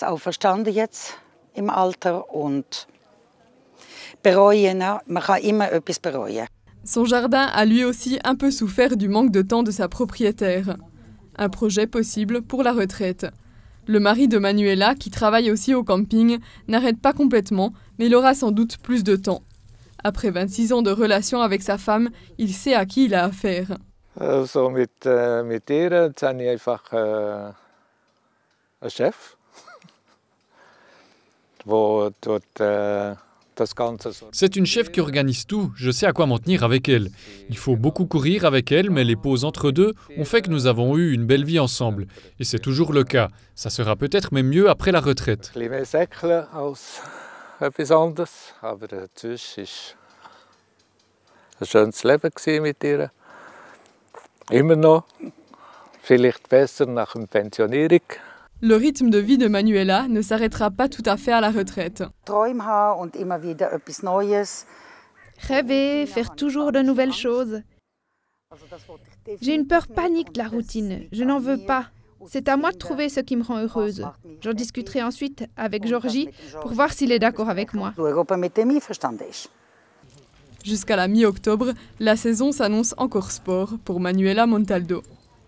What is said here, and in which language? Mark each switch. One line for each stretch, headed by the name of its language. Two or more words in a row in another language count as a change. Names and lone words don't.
French: Son jardin a lui aussi un peu souffert du manque de temps de sa propriétaire. Un projet possible pour la retraite. Le mari de Manuela, qui travaille aussi au camping, n'arrête pas complètement, mais il aura sans doute plus de temps. Après 26 ans de relation avec sa femme, il sait à qui il a affaire.
German: Also mit ihr, jetzt habe ich einfach einen Chef,
French: C'est une chef qui organise tout, je sais à quoi m'en tenir avec elle. Il faut beaucoup courir avec elle, mais les pauses entre deux ont fait que nous avons eu une belle vie ensemble. Et c'est toujours le cas. Ça sera peut-être même mieux après la retraite.
German: Immer noch. Vielleicht besser nach der Pensionierung.
French: Le rythme de vie de Manuela ne s'arrêtera pas tout à fait à la retraite.
German: Träume haben und immer wieder etwas Neues.
French: Rêver, faire toujours de nouvelles choses. J'ai une peur panique de la routine. Je n'en veux pas. C'est à moi de trouver ce qui me rend heureuse. J'en discuterai ensuite avec Georgie pour voir s'il est d'accord avec moi. Jusqu'à la mi-octobre, la saison s'annonce encore sport pour Manuela Montaldo.